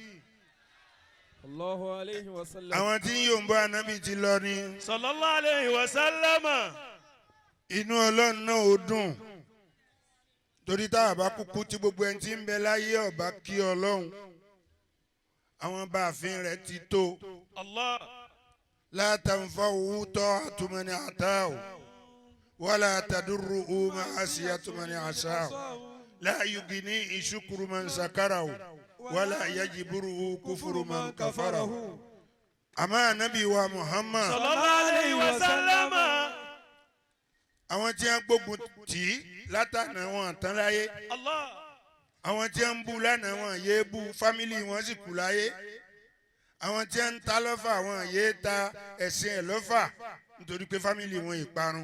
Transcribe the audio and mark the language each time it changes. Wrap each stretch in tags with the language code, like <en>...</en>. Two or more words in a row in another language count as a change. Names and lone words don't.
<ar>الله عليه وسلم.</ar> <yo>àwọn tí yóò ń bọ́ ànábì ti lọ ni</yo> <ar>صلى الله عليه وسلم.</ar> <yo>inú Ọlọ́run náà ó dùn torí tá a bá kúkú tí gbogbo ẹni tí ń bẹ láyé ọba kí Ọlọ́run àwọn báàfin rẹ̀ ti tó Allah.</yo> <ar>لا تنفعه طاعة من أطاعه ولا تضره معصية من عصاه لا يغني شكر من شكره ولا يجبره كفر من كفره.</ar> <yo>Àmọ́ ànábì wa Muhammad</yo> <ar>صلى الله عليه وسلم.</ar> <yo>àwọn tí wọ́n gbógun tì í látànà wọn tán láyé Allah. àwọn tí wọ́n ń bú lánàá wọn yéé bú fámìlì wọn sì kú láyé àwọn tí wọ́n ń ta lọ́fà wọn yéé ta ẹ̀sìn ẹ̀ lọ́fà nítorí pé fámìlì wọn ìparun.</yo>